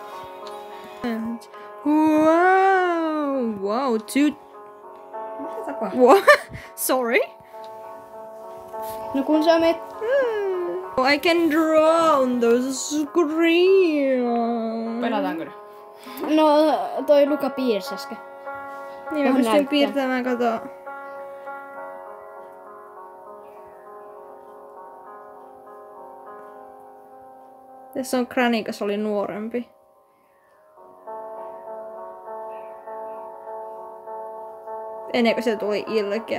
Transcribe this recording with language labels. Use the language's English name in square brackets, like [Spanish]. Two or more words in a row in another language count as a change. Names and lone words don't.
[English] Wow, [Finnish] Mitä tapahtuu? [English] What? Sorry. [Finnish] No kun sä meet... [English] I can draw on the screen. [Finnish] Pelataanko ne? No toi Luka piirsi äsken. Niin mä pystyn piirtämään, kato. Tässä on Kranikas oli nuorempi. Ennen kuin se tuli ilkeä.